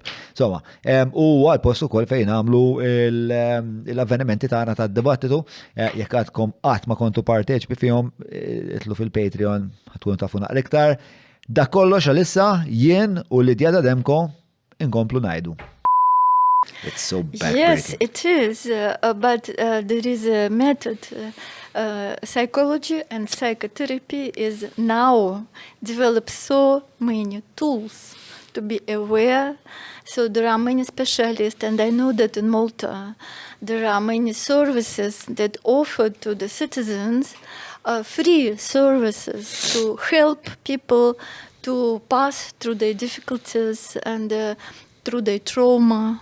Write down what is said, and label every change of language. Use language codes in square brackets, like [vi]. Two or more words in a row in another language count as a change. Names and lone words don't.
[mt] Insomma, u għall-post ukoll fejn nagħmlu l-avvenimenti tagħna tad-dibattitu jekk għadkom qatt ma kontu parteċipi fihom itlu fil-Patreon ħatkunu tafu naqra iktar. Dak kollox għalissa jien u Lidia Babenko inkomplu ngħidu. [en] It's so backbreaking. Yes, it is. But there is a method. Psychology and psychotherapy is now develop so many tools to be aware. So there are many specialists, and I know that in Malta there are many services that offer to the citizens free services to help people to pass through their difficulties and through their trauma.